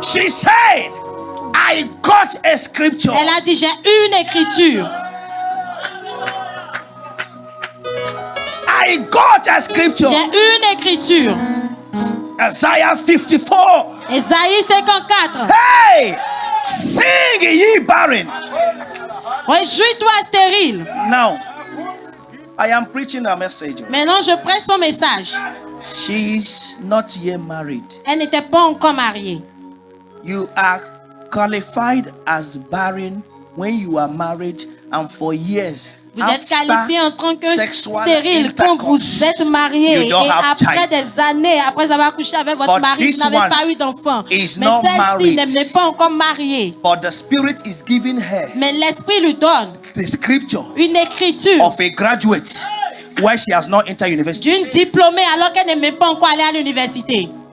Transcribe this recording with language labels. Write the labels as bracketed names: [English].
[English] She said, I got a scripture. [French] Elle a dit, j'ai une écriture. [English] I got a scripture. [French] J'ai une écriture. [English] Isaiah 54. [French] Ésaïe 54. [English] Hey! Sing ye barren. [French] Réjouis-toi stérile. [English] Now, I am preaching a message. [French] Maintenant, je presse son message. [English] She is not yet married. [French] Elle n'était pas encore mariée. [English] You are qualified as barren when you are married and for years. [French] Vous êtes qualifié en tant que [English] sexual [French] stérile quand vous êtes marié. [English] you don't [French] Et [English] have [French] après [English] child. [French] des années, après avoir couché avec votre [English] But [French] mari, [English] this [French] vous n'avez [English] one [French] pas eu d'enfant. [English] is [French] Mais [English] not [French] celle-ci [English] married. [French] n'est pas encore mariée. [English] But the Spirit is giving her [French] Mais l'Esprit lui donne [English] the scripture [French] une écriture [English] of a graduate where she has not entered university. [French] d'une diplômée alors qu'elle n'est même pas encore allée à l'université.